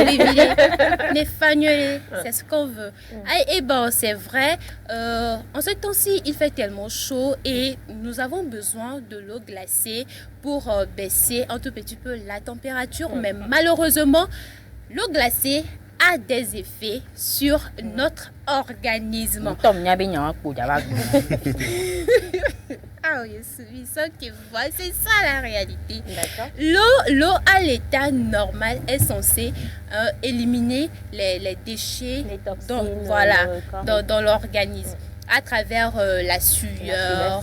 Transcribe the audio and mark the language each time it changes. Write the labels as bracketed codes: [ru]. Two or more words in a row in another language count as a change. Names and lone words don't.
[fr] okpi, ni fagnolé, c'est ce qu'on veut. Et bon, c'est vrai, en ce temps-ci, il fait tellement chaud et nous avons besoin de l'eau glacée pour baisser un tout petit peu la température. Mais malheureusement, l'eau glacée a des effets sur notre organisme. Tom, nyabe, nyabe, nyabe. Ah oui, celui qui voit, c'est ça la réalité. D'accord. L'eau à l'état normal est censée éliminer les déchets Les toxines, dans, dans l'organisme à travers la sueur